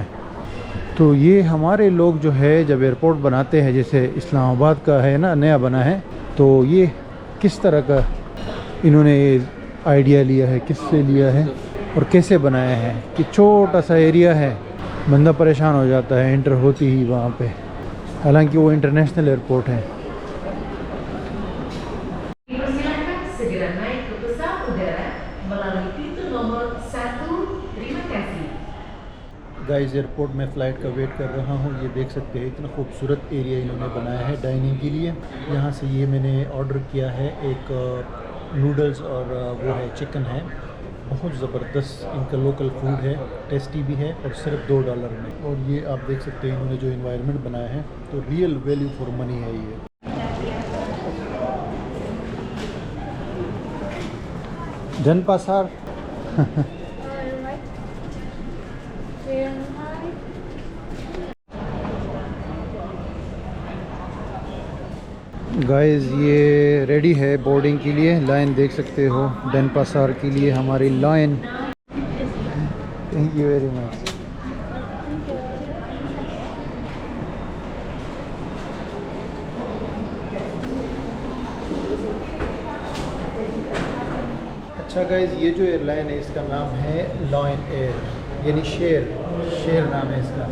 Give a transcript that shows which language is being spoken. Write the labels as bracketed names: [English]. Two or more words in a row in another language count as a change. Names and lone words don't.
[Urdu] تو یہ ہمارے لوگ جو ہے جب ایئرپورٹ بناتے ہیں، جیسے اسلام آباد کا ہے نا، نیا بنا ہے، تو یہ کس طرح کا انہوں نے آئیڈیا لیا ہے، کس سے لیا ہے اور کیسے بنایا ہے کہ چھوٹا سا ایریا ہے، بندہ پریشان ہو جاتا ہے انٹر ہوتے ہی وہاں پہ، حالانکہ وہ [English] international airport [Urdu] ہے. [Indonesian] Silakan segera naik ke pesawat udara melalui pintu nomor 1. Terima kasih. [Urdu] گائز ایئرپورٹ میں فلائٹ کا ویٹ کر رہا ہوں. یہ دیکھ سکتے ہیں اتنا خوبصورت ایریا انہوں نے بنایا ہے ڈائننگ کے لیے. یہاں سے یہ میں نے آرڈر کیا ہے، ایک نوڈلز اور وہ ہے چکن ہے، بہت زبردست ان کا [English] local food [Urdu] ہے، ٹیسٹی بھی ہے اور صرف $2 میں. اور یہ آپ دیکھ سکتے ہیں انہوں نے جو انوائرمنٹ بنایا ہے، تو [English] real value for money [Urdu] ہے یہ. जनपासार [English] Alright. Very high. [Urdu] گائز یہ ریڈی ہے بورڈنگ کے لیے. لائن دیکھ سکتے ہو، ڈینپاسار کے لیے ہماری لائن. [English] Thank you very much. [Urdu] اچھا گائز، یہ جو ایئرلائن ہے اس کا نام ہے لائن ایئر، یعنی شیر نام ہے اس کا.